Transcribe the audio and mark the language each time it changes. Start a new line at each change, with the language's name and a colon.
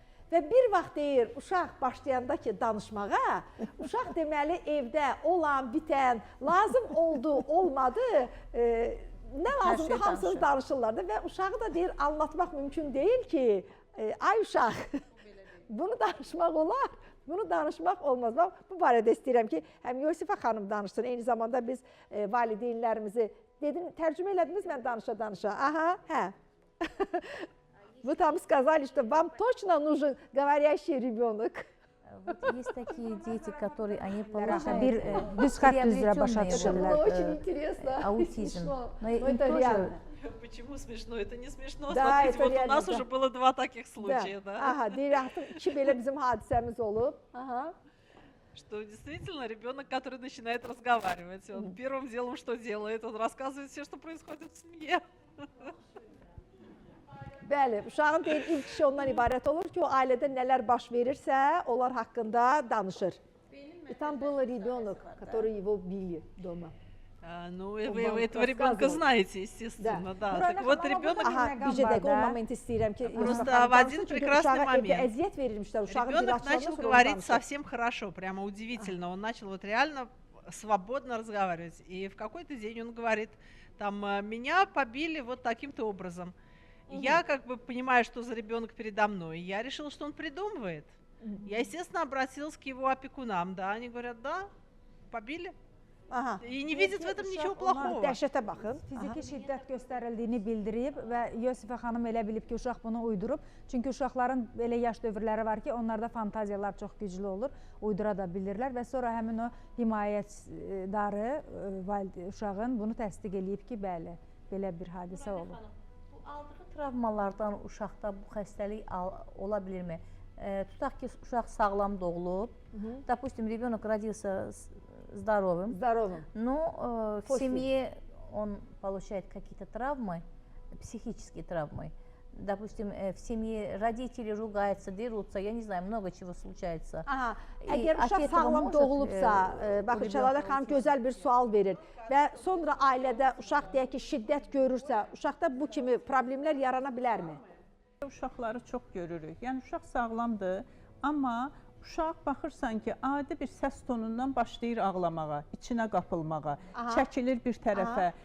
Azerbaijani: Və bir vaxt deyir, uşaq başlayanda ki, danışmağa, uşaq deməli evdə olan, bitən, lazım oldu, olmadı, nə lazımdır, hamısını danışırlar da və uşağı da deyir, anlatmaq mümkün deyil ki, ay uşaq, bunu danışmaq olar, bunu danışmaq olmaz. Bu barədə istəyirəm ki, həm Yosifə xanım danışsın, eyni zamanda biz valideynlərimizi, dedim, tərcümə elədiniz, mən danışa. Aha, hə.
Russian: Вы там сказали, что вам точно нужен говорящий ребенок. Вот есть такие дети, которые они получают
Azerbaijani: bir düz xətt üzrə başa düşürlər.
Russian: Очень интересно. Аутизм. Но это реально. Почему смешно? Это не смешно. Да, Смотрите, это вот реально, у нас да. уже было 2 таких случая, да?
Azerbaijani: Aha, deyir, artıq 2 belə bizim hadisəmiz olub. Aha.
Russian: Что действительно ребенок, который начинает разговаривать, он первым делом что делает? Он рассказывает все, что происходит в семье.
Azerbaijani: Bəli, uşağın deyir, ilk işi ondan ibarət olur ki, o ailədə nələr baş verirsə, onlar haqqında danışır.
Russian: Там был ребенок, который его bili дома. Ну, вы этого ребенка знаете, естественно, да. Так вот, ребенок...
Azerbaijani: Bir dəqiqə o moment istəyirəm ki,
Russian: просто в один прекрасный момент
Azerbaijani: əziyyət verilmişlər.
Russian: Ребенок начал говорить совсем хорошо, прямо удивительно. Он начал вот реально свободно разговаривать. И в какой-то день он говорит, там, меня побили вот таким-то образом. Я как бы понимаю, что за ребенок передо мной. Я решила, что он придумывает. Я, естественно, обратилась к его опекунам. Да, они говорят, да, побили. Aha. И не видят в этом nичего плохого.
Azerbaijani: Dəhşətə baxın. Fiziki şiddət göstərildiyini bildirib və Yosifə xanım elə bilib ki, uşaq bunu uydurub. Çünki uşaqların elə yaş dövrləri var ki, onlarda fantaziyalar çox güclü olur, uydura da bilirlər və sonra həmin o himayətdarı uşağın bunu təsdiq eləyib ki, bəli, belə bir hadisə olub. Bu aldığı travmalardan uşaqda bu xəstəlik ola bilirmi? Tutaq ki, uşaq sağlam doğulub,
Russian: допустим, ребенок родился здоровым, но в семье он получает какие-то травмы, психические травмы. Допустим, в семье родители ругаются, дерутся, я не знаю, много чего случается.
Azerbaijani: Aha, əgər uşaq sağlam doğulubsa, baxın Şəlalə xanım gözəl bir sual verir və sonra ailədə uşaq deyək ki, şiddət görürsə, uşaqda bu kimi problemlər yarana bilərmi? Uşaqları çox görürük. Yəni uşaq sağlamdır, amma uşaq baxırsan ki, adi bir səs tonundan başlayır ağlamağa, içinə qapılmağa, çəkilir bir tərəfə.